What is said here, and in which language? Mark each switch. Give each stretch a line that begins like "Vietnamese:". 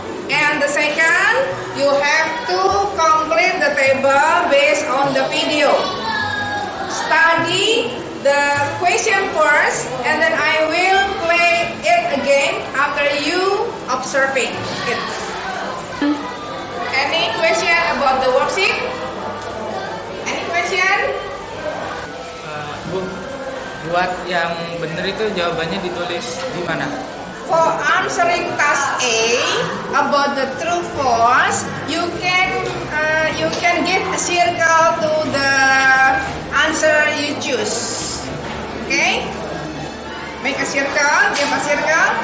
English: And the second, you have to complete the table based on the video. Study the question first, and then I will play it again after you observing it. Any question about the worksheet? Any question?
Indonesian: Bu, buat yang benar itu jawabannya ditulis di mana?
English: For answering task A about the true false, you can give a circle to the answer you choose. Okay? Make a circle, give a circle.